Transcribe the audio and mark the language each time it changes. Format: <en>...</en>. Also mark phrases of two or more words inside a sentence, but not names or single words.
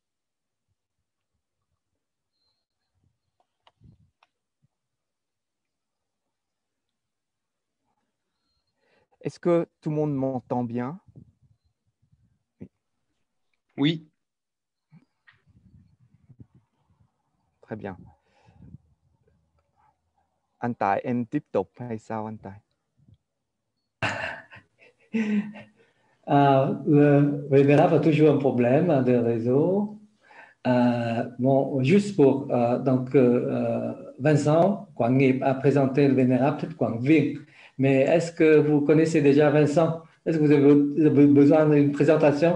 <fr>Est-ce que tout le monde m'entend bien? Oui. Très bien.</fr> <vi>Anh Tài, em tiếp tục hay sao anh Tài?</vi> <fr>Le Vénérable a toujours un problème de réseau. Bon, juste pour Vincent Quảng Nghiệp a présenté le Vénérable Thích Quảng Viên. Mais est-ce que vous connaissez déjà Vincent? Est-ce que vous avez besoin d'une présentation?</fr>